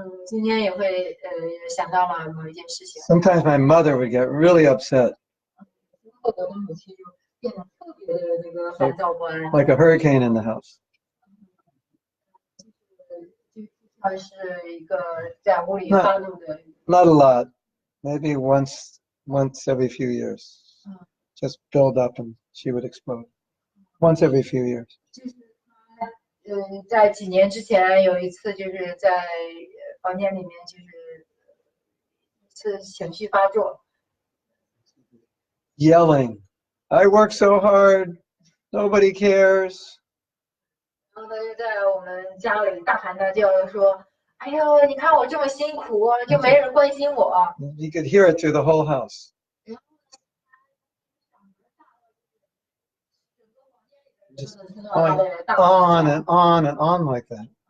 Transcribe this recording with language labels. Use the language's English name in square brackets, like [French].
[Chinese] 今天也会想到了某一件事情。 [English] Sometimes my mother would get really upset. [Chinese] 我的母亲就变得特别的那个烦躁不安。 [English] Like a hurricane in the house. [Chinese] 就像是一个在屋里发怒的。 [English] Not a lot, maybe once every few years. Just build up and she would explode. Once every few years. [Chinese] 就是他在几年之前有一次就是在房间里面就是一次情绪发作。 [English] Yelling, I work so hard, nobody cares. [Chinese] 然后他就在我们家里大喊大叫的说：“哎呦，你看我这么辛苦，就没人关心我。” [English] You could hear it through the whole house. Just on and on and on like that.